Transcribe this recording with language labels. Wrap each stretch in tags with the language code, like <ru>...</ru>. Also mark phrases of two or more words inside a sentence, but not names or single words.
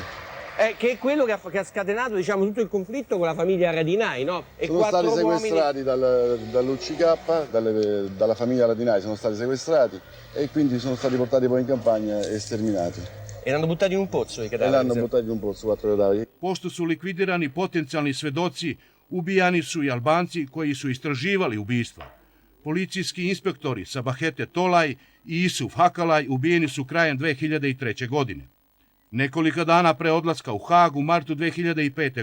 <it>Che è quello che ha scatenato, diciamo, tutto il conflitto con la famiglia Haradinaj, no? E sono stati sequestrati dall'UCK, dalla famiglia Haradinaj, sono stati sequestrati e quindi sono stati portati poi in campagna e sterminati. e l'hanno buttato in un pozzo i e cadaveri. l'hanno buttato in un pozzo 4 cadaveri.</it> <sr>Pošto su likvidirani potencijalni svedoci, ubijani su i Albanci koji su istraživali ubistva. Policijski inspektori Sabahete Tolaj i Isuf Hakalaj ubijeni su krajem 2003. godine. Nekoliko dana pre odlaska u Hag u martu 2005.</sr>